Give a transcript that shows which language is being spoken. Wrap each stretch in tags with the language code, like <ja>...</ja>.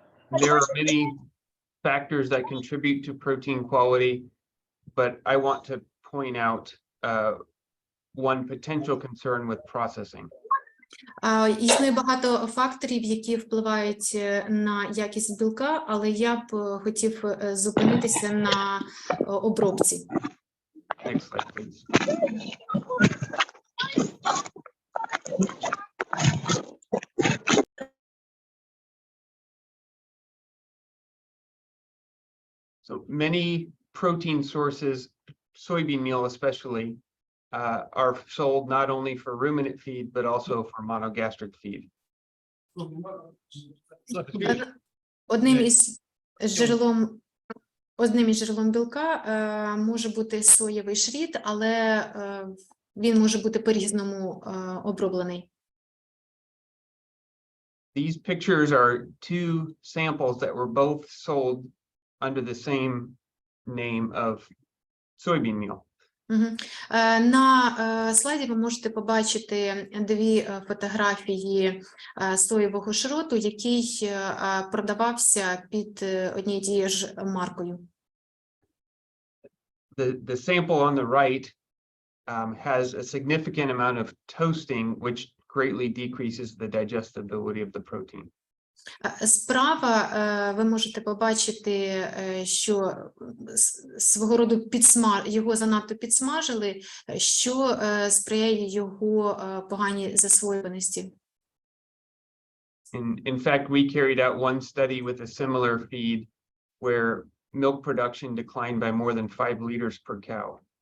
<en>There are many factors that contribute to protein quality, but I want to point out one potential concern with processing.</en> <uk>Існує багато факторів, які впливають на якість білка, але я б хотів зупинитися на обробці.</uk> <en>Next slide, please. So many protein sources, soybean meal especially, are sold not only for ruminant feed, but also for monogastric feed.</en> <uk>Одним із джерелом білка може бути соєвий шріт, але він може бути по-різному оброблений.</uk> <en>These pictures are two samples that were both sold under the same name of soybean meal.</en> <uk>На слайді ви можете побачити дві фотографії соєвого шроту, який продавався під однією тією ж маркою.</uk> <en>The sample on the right has a significant amount of toasting, which greatly decreases the digestibility of the protein.</en> <uk>Справа ви можете побачити, що свого роду його занадто підсмажили, що сприяє його поганій засвоюваності.</uk> <en>In fact, we carried out one study with a similar feed where milk production declined by more than 5 liters per cow.</en>